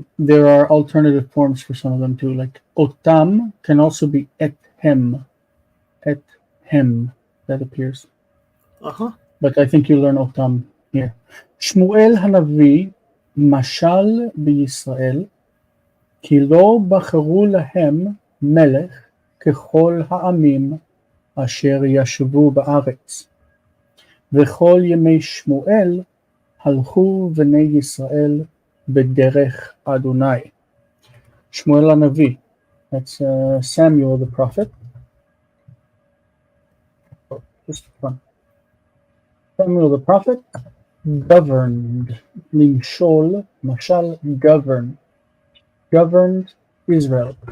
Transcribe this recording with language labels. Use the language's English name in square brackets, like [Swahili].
[English] There are alternative forms for some of them too, like otam can also be et hem. Et hem, that appears. Uh-huh. But I think you learn otam here. [Hebrew] Shmuel Hanavi, mashal b'Yisrael, כי לא בחרו להם מלך ככל העמים אשר ישבו בארץ. וכל ימי שמואל הלכו בני ישראל בדרך אדוני. [English] Shmuel Hanavi, that's Samuel the prophet. Oh, just fun. Samuel the prophet governed, למשול, משל governed Israel.